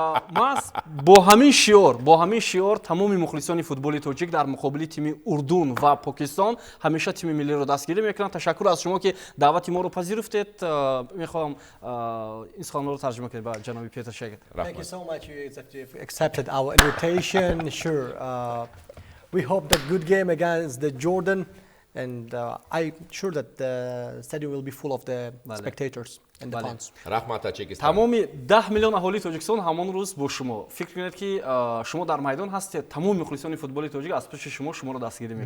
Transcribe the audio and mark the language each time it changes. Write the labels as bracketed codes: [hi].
[tg] мас бо ҳамин шиор тамоми мухлисони футболи тоҷик дар муқобили тими Урдун ва Покистон ҳамеша тими миллиро дастгирӣ мекунанд. ташаккур аз шумо ки даъвати моро пазируфтед. мехоҳам ин суханҳоро тарҷима кунед ба ҷаноби Петр Шегрт. [en] Thank you so much you accepted our invitation. Sure. We hope that good game against the Jordan, and I'm sure that the stadium will be full of the spectators and the fans. [tg] Rahmat Tajikistan. тамоми 10 миллион аҳолии тоҷикистон ҳамон рӯз бо шумо. фикр кунед ки шумо дар майдон ҳастед. тамоми мухлисони футболи тоҷик аз пеши шуморо дастгирӣ мекунанд.